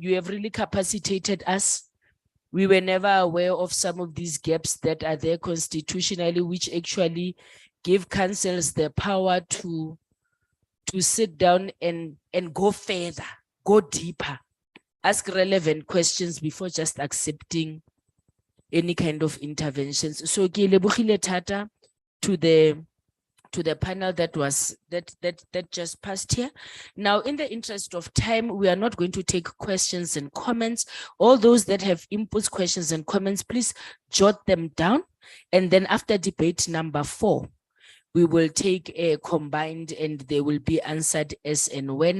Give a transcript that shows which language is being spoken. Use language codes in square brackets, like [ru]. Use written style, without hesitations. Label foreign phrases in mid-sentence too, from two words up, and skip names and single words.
[en] You have really capacitated us. We were never aware of some of these gaps that are there constitutionally, which actually give councils the power to sit down and go further, go deeper, ask relevant questions before just accepting any kind of interventions. So [tn] ke lebogile thata [en] to the panel that just passed here. Now, in the interest of time, we are not going to take questions and comments. All those that have inputs, questions, and comments, please jot them down. And then after debate number 4, we will take a combined and they will be answered as and when.